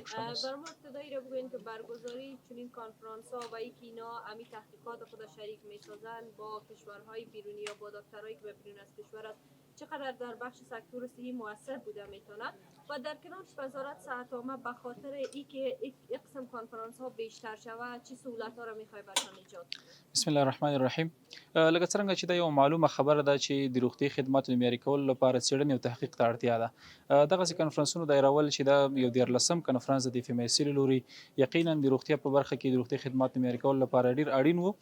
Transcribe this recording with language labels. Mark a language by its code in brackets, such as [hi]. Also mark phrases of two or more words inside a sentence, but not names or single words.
[fa] بر ما ابتدایی رو بگوین که برگزاری چنین کنفرانس ها و اینکه اینا امی تحقیقات خود شریک میسازن با کشورهای بیرونی یا با دکترایی که بیرون از کشور است چقدر در بخش سکتور صحی موثر بوده میتونه و در کنارش وزارت صحت عامه به خاطر اینکه یک قسم کنفرانس ها بیشتر شود چه سهولت ها را میخوای برشان ایجاد؟ [ar] بسم الله الرحمن الرحیم. [ps] لکه څنګه چې دا یو معلومه خبره ده چې د روغتي خدماتو د معیاري کولو لپاره څېړنې او تحقیق ته اړتیا ده. دغسې کنفرانسونو دایرول چې دا یو 14 کنفرانس د FMIC له لوري یقینا د روغتیا په برخه کې د روغتي خدماتو معیاري کولو لپاره ډېر اړین و.